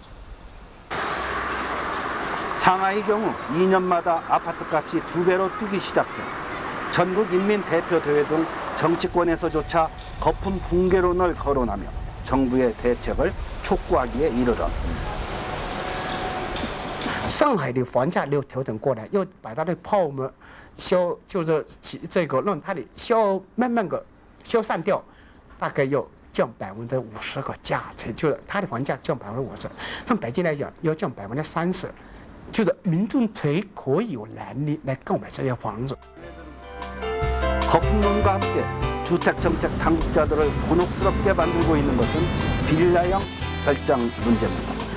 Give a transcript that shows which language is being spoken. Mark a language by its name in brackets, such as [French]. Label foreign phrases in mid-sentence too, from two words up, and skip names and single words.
[Korean] 상하이 경우 2년마다 아파트 값이 2배로 뛰기 시작해 전국인민대표대회 등 정치권에서조차 거품 붕괴론을 거론하며 정부의 대책을 촉구하기에 이르렀습니다. [Chinese] 上海的房价又调整过来，又把它的泡沫就是这个让它的慢慢的消散掉，大概要降50%个价才就是它的房价降50%，像北京来讲要降30%，就是民众才可以有能力来购买这些房子。 [Korean] 거품론과 함께 주택정책 당국자들을 곤혹스럽게 만들고 있는 것은 빌라형 결정 문제입니다.